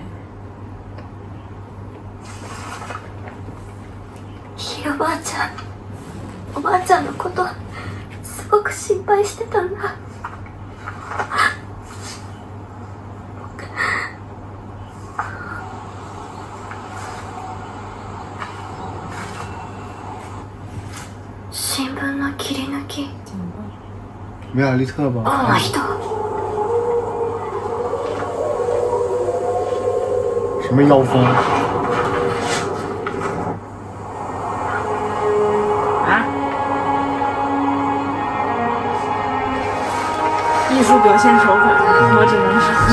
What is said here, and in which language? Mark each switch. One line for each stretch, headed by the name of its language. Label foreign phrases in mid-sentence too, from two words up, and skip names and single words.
Japanese: ひいおばあちゃん、おばあちゃんのことすごく心配してたんだ。新聞の切り抜き。
Chinese: 梅尔利特吧。
Japanese: この人
Chinese: 什么妖风？啊？艺术表现手法，我只能说，